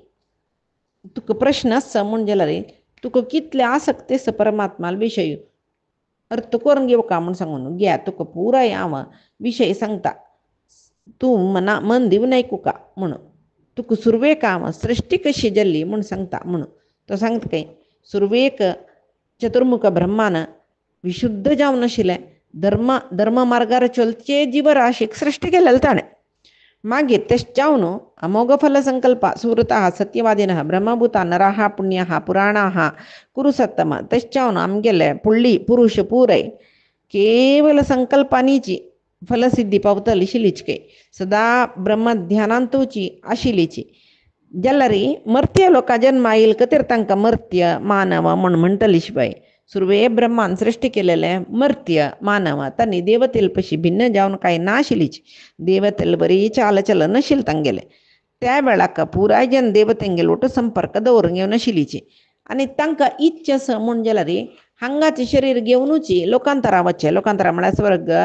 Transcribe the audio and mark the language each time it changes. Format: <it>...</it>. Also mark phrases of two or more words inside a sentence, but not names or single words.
<kok>तुका प्रश्न आसा म्हण जाल्यार तुका कितले आसक्त आसा परमात्मा विशय अर्थ करून घेवका म्हण सांगून घ्या तुका पुराय हांव विशय सांगता तूं मन दिवन आयकुका म्हणून तुका सुरवेक हांव सृश्टी कशी जाल्ली म्हूण सांगता म्हणून तो सांगता काय सुरवेक चतुर्मुख ब्रह्मान विशुद्ध जावन आशिल्लें धर्म मार्गार चलचे जीवराशीक सृश्टी केलेलें ताणें मागीर तेश जावन</kok> <sa>अमोघ फल संकल्प सुहृता सत्यवादिनः ब्रह्मभूता नराः पुण्याः पुराणाः कुरुसत्तम</sa> <kok>तेश जावन आमगेले पुळ्ळी पुरुष पुरय केवल संकल्पांनीची फलसिद्धी पावतली शिलीचके सदा ब्रह्मध्यानांतूची आशिल्लीची जाल्यार मर्त्य लोकां जन्म येईल कतीर तांकां मर्त्य मानव म्हण म्हणटली शिवाय सुरवे ब्रह्मान सृष्टी केलेलें मर्त्य मानव तांणी देवतेल पशी भिन्न जावन कांय नाशिल्लीच देवतेल बरी चाल चलन नाशिल्लें तांगेलें त्या वेळाक पुराय जन देवतेंगेल वटू संपर्क दवरूंक येवं नाशिल्लीची आनी तांकां इच्छा आसा म्हण जाल्यार हांगाचें शरीर घेवनूच लोकांतरा वचचें लोकांतरा म्हळ्यार स्वर्ग</kok>